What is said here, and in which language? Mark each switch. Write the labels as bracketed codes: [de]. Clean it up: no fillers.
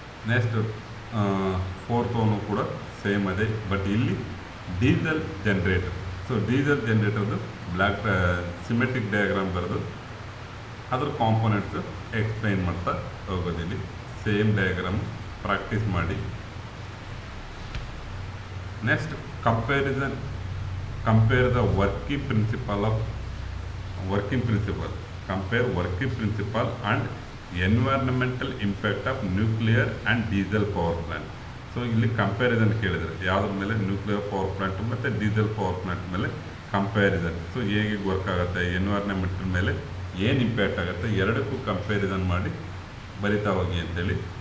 [kn] Next 4th one ಕೂಡ same ಅದೇ, but ಇಲ್ಲಿ diesel generator. So diesel ಜನರೇಟರ್ದು black symmetric diagram ಬರೆದು ಅದ್ರ ಕಾಂಪೊನೆಂಟ್ಸು ಎಕ್ಸ್ಪ್ಲೈನ್ ಮಾಡ್ತಾ ಹೋಗೋದಿಲ್ಲಿ. ಸೇಮ್ ಡಯಾಗ್ರಾಮ್ ಪ್ರಾಕ್ಟೀಸ್ ಮಾಡಿ. [en] Next, comparison. Compare the working principle of working principle. Compare working principle and environmental impact of nuclear and diesel power plant. [kn] So ಇಲ್ಲಿ comparison ಕೇಳಿದರೆ ಯಾವುದ್ರ ಮೇಲೆ nuclear power plant ಮತ್ತು diesel power plant ಮೇಲೆ comparison. So ಹೇಗೆ work ಆಗುತ್ತೆ, environment ಮೇಲೆ ಏನು ಇಂಪ್ಯಾಕ್ಟ್ ಆಗುತ್ತೆ, ಎರಡಕ್ಕೂ ಕಂಪ್ಯಾರಿಸನ್ ಮಾಡಿ ಬರಿತಾ ಹೋಗಿ ಅಂತೇಳಿ.